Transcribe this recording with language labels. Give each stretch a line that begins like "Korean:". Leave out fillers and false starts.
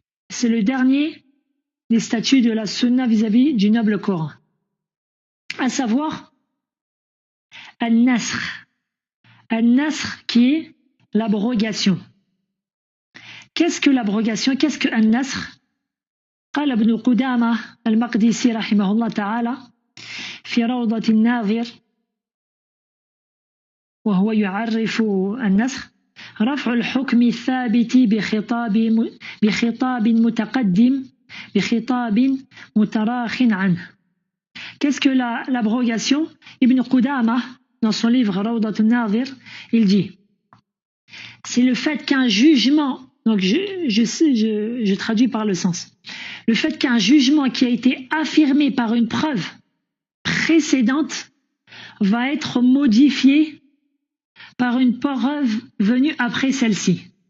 French: C'est le dernier des statuts de la sunna vis-à-vis du noble Coran. À savoir, al-nasr. Al-nasr qui est l'abrogation. Qu'est-ce que l'abrogation? Qu'est-ce que al-nasr?
Arabic: قال ابن قدامة المقدسي رحمه الله تعالى في روضة الناظر وهو يعرف النسخ: رفع الحكم الثابت بخطاب متقدم بخطاب متراخ عنه.
French: Qu'est-ce que l'abrogation? Ibn Qudama, dans son livre Rawdat al-Nazir, il dit: c'est le fait qu'un jugement, donc je traduis par le sens, le fait qu'un jugement qui a été affirmé par une preuve précédente va être modifié par une preuve venue après celle-ci.